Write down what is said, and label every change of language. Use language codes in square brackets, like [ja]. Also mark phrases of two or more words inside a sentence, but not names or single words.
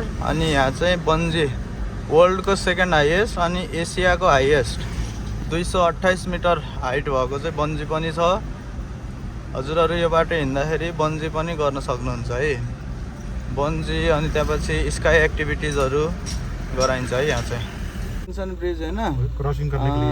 [ne] अनि यहाँ चाहिँ बन्जी वर्ल्डको सेकेन्ड हाइएस्ट अनि एसियाको हाइएस्ट 228 मिटर हाइट भएको चाहिँ बन्जी पनि छ। हजुरहरू यो बाटो हिँड्दाखेरि बन्जी पनि गर्न सक्नुहुन्छ है। बन्जी अनि त्यसपछि स्काई एक्टिभिटिजहरू गराइन्छ है यहाँ चाहिँ। [en] tension bridge [hi] है ना, क्रॉसिंग करने के लिए।